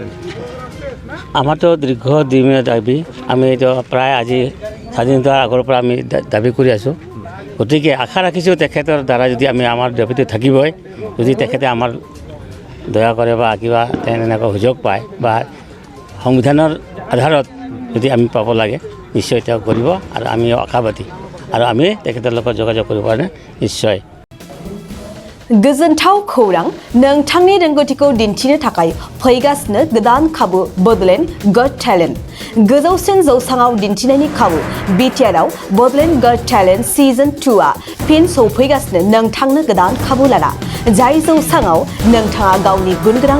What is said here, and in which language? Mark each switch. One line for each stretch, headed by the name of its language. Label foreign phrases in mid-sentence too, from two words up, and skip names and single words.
Assamese: আমাৰতো দীৰ্ঘদিনীয়া দাবী আমি এইটো প্ৰায় আজি স্বাধীনতাৰ আগৰ পৰা আমি দাবী কৰি আছোঁ গতিকে আশা ৰাখিছোঁ তেখেতৰ দ্বাৰা যদি আমি আমাৰ দাবীটো থাকিবই যদি তেখেতে আমাৰ দয়া কৰে বা কিবা তেনেকুৱা সুযোগ পায় বা সংবিধানৰ আধাৰত যদি আমি পাব লাগে নিশ্চয় তেওঁ কৰিব আৰু আমিও আশাবাদী আৰু আমি তেখেতৰ লগত যোগাযোগ কৰিব কাৰণে নিশ্চয়
Bodo: गोजोनथाव खौरां नोंथांनि रोंगौथिखौ दिन्थिनो थाखाय फैगासिनो गोदान खाबु बडलेण्ड गट टेलेन्ट गोजौसिन जौसाङाव दिन्थिनायनि खाबु बिटिआरआव बडलेण्ड गट टेलेन्ट सिजन 2आ फिन सौफैगासिनो नोंथांनो गोदान खाबु लाना जाय जौसाङाव नोंथाङा गावनि गुनगोनां